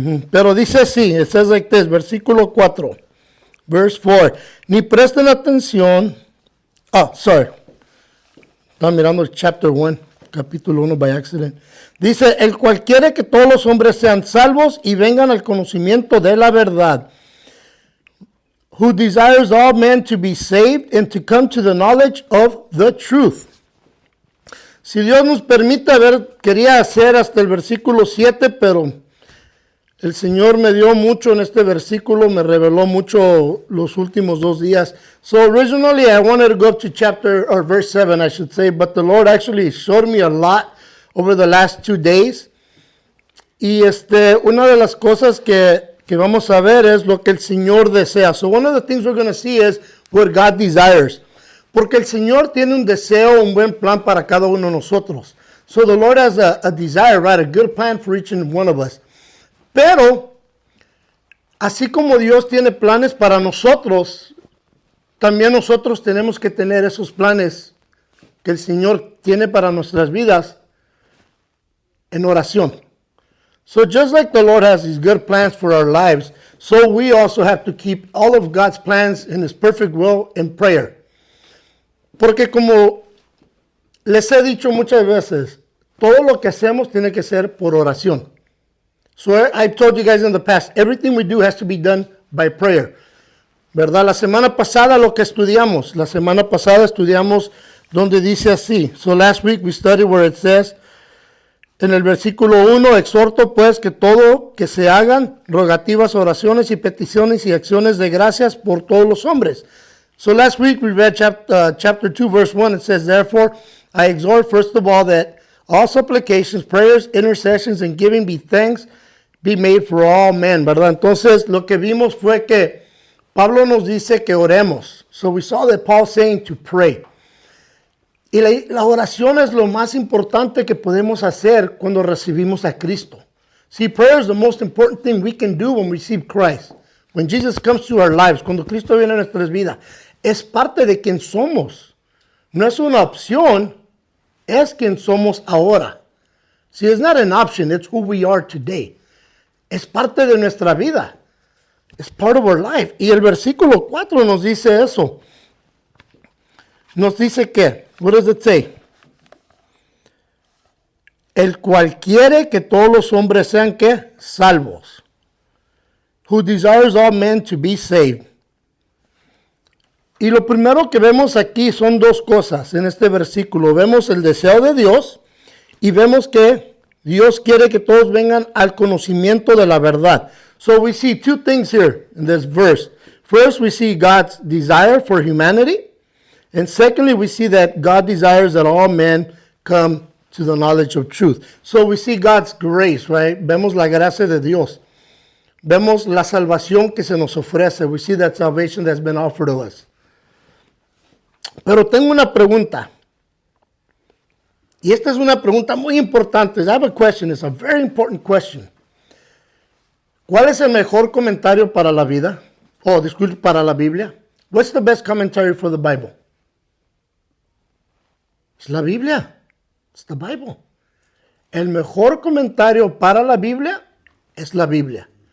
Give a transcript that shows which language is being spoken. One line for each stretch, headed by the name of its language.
Spanish: Pero dice así,
English: it says like this,
Spanish: versículo 4.
English: Verse 4.
Spanish: Ni presten atención.
English: Sorry.
Spanish: Estaba mirando
English: chapter 1.
Spanish: Capítulo 1
English: by accident.
Spanish: Dice, el cual quiere que todos los hombres sean salvos y vengan al conocimiento de la verdad.
English: Who desires all men to be saved and to come to the knowledge of the truth.
Spanish: Si Dios nos permite, quería hacer hasta el versículo 7, pero el Señor me dio mucho en este versículo, me reveló mucho los últimos 2 días.
English: So originally I wanted to go up to verse 7, I should say, but the Lord actually showed me a lot over the last 2 days.
Spanish: Y una de las cosas que vamos a ver es lo que el Señor desea.
English: So one of the things we're going to see is what God desires.
Spanish: Porque el Señor tiene un deseo, un buen plan para cada uno de nosotros.
English: So the Lord has a desire, right? A good plan for each and one of us.
Spanish: Pero, así como Dios tiene planes para nosotros, también nosotros tenemos que tener esos planes que el Señor tiene para nuestras vidas en oración.
English: So just like the Lord has these good plans for our lives, so we also have to keep all of God's plans in His perfect will in prayer.
Spanish: Porque como les he dicho muchas veces, todo lo que hacemos tiene que ser por oración.
English: So I've told you guys in the past, everything we do has to be done by prayer.
Spanish: ¿Verdad? La semana pasada estudiamos donde dice así.
English: So last week we studied where it says,
Spanish: en el versículo 1, exhorto pues que todo que se hagan rogativas, oraciones y peticiones y acciones de gracias por todos los hombres.
English: So last week we read chapter 2 verse 1. It says, therefore I exhort first of all that all supplications, prayers, intercessions, and giving be thanks be made for all men, ¿verdad?
Spanish: Entonces, lo que vimos fue que Pablo nos dice que oremos.
English: So we saw that Paul saying to pray.
Spanish: Y la oración es lo más importante que podemos hacer cuando recibimos a Cristo.
English: See, prayer is the most important thing we can do when we receive Christ. When Jesus comes to our lives,
Spanish: cuando Cristo viene a nuestras vidas, es parte de quien somos. No es una opción, es quien somos ahora.
English: See, it's not an option, it's who we are today.
Spanish: Es parte de nuestra vida.
English: It's part of our life.
Spanish: Y el versículo 4 nos dice eso. Nos dice que,
English: what does it say?
Spanish: El cual quiere que todos los hombres sean, ¿qué? Salvos.
English: Who desires all men to be saved.
Spanish: Y lo primero que vemos aquí son dos cosas en este versículo. Vemos el deseo de Dios y vemos que Dios quiere que todos vengan al conocimiento de la verdad.
English: So we see two things here in this verse. First, we see God's desire for humanity. And secondly, we see that God desires that all men come to the knowledge of truth. So we see God's grace, right?
Spanish: Vemos la gracia de Dios. Vemos la salvación que se nos ofrece.
English: We see that salvation that's been offered to us.
Spanish: Pero tengo una pregunta. Y esta es una pregunta muy importante.
English: I have a question. It's a very important question.
Spanish: ¿Cuál es el mejor comentario para la vida? Oh, disculpe, para la Biblia.
English: What's the best commentary for the Bible?
Spanish: Es la Biblia.
English: It's the Bible.
Spanish: El mejor comentario para la Biblia es la Biblia.